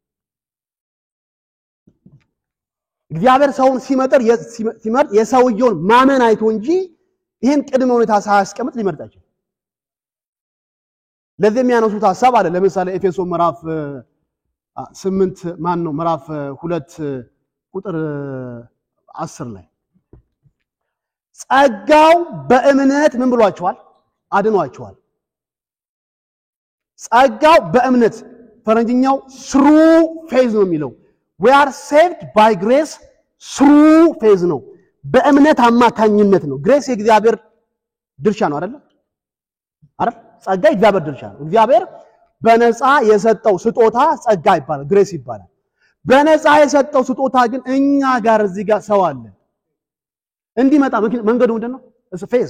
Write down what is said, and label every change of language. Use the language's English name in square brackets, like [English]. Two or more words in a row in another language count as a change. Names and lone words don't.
[Amharic] እግዚአብሔር ሰውን ሲመርጥ የሰውየውን ማመን አይቶ እንጂ ይሄን ቅድመ ሁኔታ ሳያስቀምጥ ሊመርጥ አይችልም። ለዚህ የሚያነሱት ሐሳብ አለ። ለምሳሌ ኤፌሶን ምዕራፍ 8 ምዕራፍ 2 ቁጥር 10 ላይ ጸጋው በእምነት ምን ብሏቸዋል? አድኗቸዋል። ጸጋው በእምነት ፈረንጅኛው [English] through faith [Amharic] ነው የሚለው። [English] we are saved by grace through faith [Amharic] ነው። በእምነት አማካኝነት ነው። ግሬስ የእግዚአብሔር ድርሻ ነው አይደል? ጸጋ የእግዚአብሔር ድርሻ ነው። እግዚአብሔር በነፃ የሰጠው ስጦታ ጸጋ ይባላል፣ ግሬስ ይባላል። በነፃ የሰጠው ስጦታ ግን እኛ ጋር እዚህ ጋር ሰው አለ እንዲመጣ መንገዱ ምንድነው?